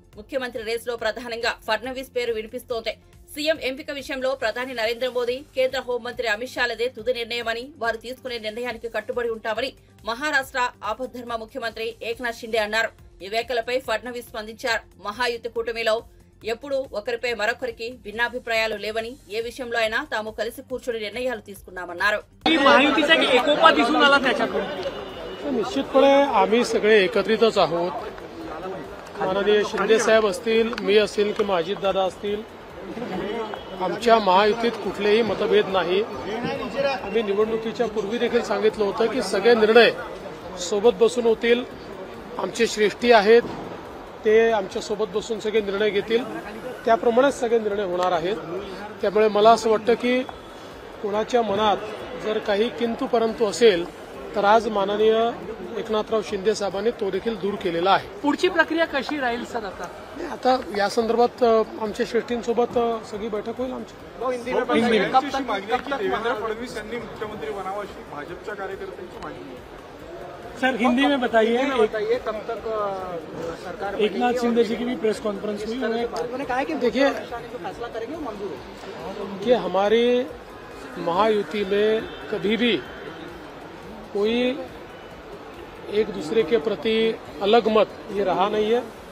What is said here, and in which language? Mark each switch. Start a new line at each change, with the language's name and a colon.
Telugu: ముఖ్యమంత్రి రేసులో ప్రధానంగా ఫడ్నవీస్ పేరు వినిపిస్తోంది. సీఎం ఎంపిక విషయంలో ప్రధాని నరేంద్ర మోదీ, కేంద్ర హోంమంత్రి అమిత్ షాలదే తుది నిర్ణయమని, వారు తీసుకునే నిర్ణయానికి కట్టుబడి ఉంటామని మహారాష్ట్ర ఆపద్ధర్మ ముఖ్యమంత్రి ఏక్నాథ్ షిండే అన్నారు. ఈ వ్యాఖ్యలపై ఫడ్నవీస్ స్పందించారు. మహాయుతి కూటమిలో ఎప్పుడూ ఒకరిపై మరొకరికి భిన్నాభిప్రాయాలు లేవని, ఏ విషయంలో అయినా తాము కలిసి కూర్చుని నిర్ణయాలు తీసుకున్నామన్నారు.
Marathi: निश्चितपणे आम्ही सगळे एकत्रितच आहोत. माननीय शिंदे साहेब असतील, मी असेल किंवा अजितदादा असतील, आमच्या महायुतीत कुठलेही मतभेद नाही. आम्ही निवडणुकीच्या पूर्वी देखील सांगितलं होतं की सगळे निर्णय सोबत बसून होतील. आमचे श्रेष्ठी आहेत, ते आमच्या सोबत बसून सगळे निर्णय घेतील. त्याप्रमाणेच सगळे निर्णय होणार आहेत. त्यामुळे मला असं वाटतं की कोणाच्या मनात जर काही किंतु परंतु असेल तर आज माननीय एकनाथराव शिंदे साहेबांनी तो देखील दूर केलेला आहे. पुढची प्रक्रिया कशी राहील सर? आता या संदर्भात आमच्या श्रेष्ठींसोबत सगळी बैठक होईल आमची. देवेंद्र फडणवीस यांनी मुख्यमंत्री बनावं अशी भाजपच्या कार्यकर्त्यांची मागणी आहे.
Hindi: सर हिंदी में बताइए कब तक सरकार एकनाथ शिंदे जी की भी प्रेस कॉन्फ्रेंस हुई, उन्होंने कहा कि देखिए फैसला करेंगे मंजूर होगा कि हमारी महायुति में कभी भी कोई एक दूसरे के प्रति अलग मत ये रहा नहीं है.